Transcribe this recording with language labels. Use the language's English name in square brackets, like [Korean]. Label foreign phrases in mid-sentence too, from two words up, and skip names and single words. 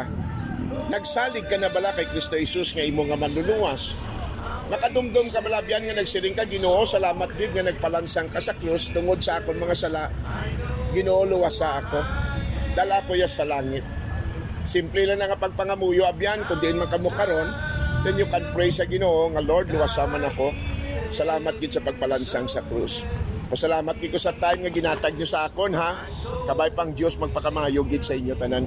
[Hiligaynon] Nagsalig ka na bala kay Kristo Jesus nga imo nga manluluwas? Nakadumdum ka bala biyan nga nagsiring ka, Ginoo, salamat gid nga nagpalansang ka sa krus tungod sa akon mga sala. Ginoo, luwasa ako. Dala ko ya sa langit. Simple lang nga pagpangamuyo abyan, kung diin man kamo karon, [English] then you can pray [Hiligaynon] sa Ginoo nga Lord, luwasa man ako. Salamat gid sa pagpalansang sa krus. Pasalamat gid ko sa time nga ginatag niyo sa akon, ha. Kabay pang Dios magpakamayo gid sa inyo tanan.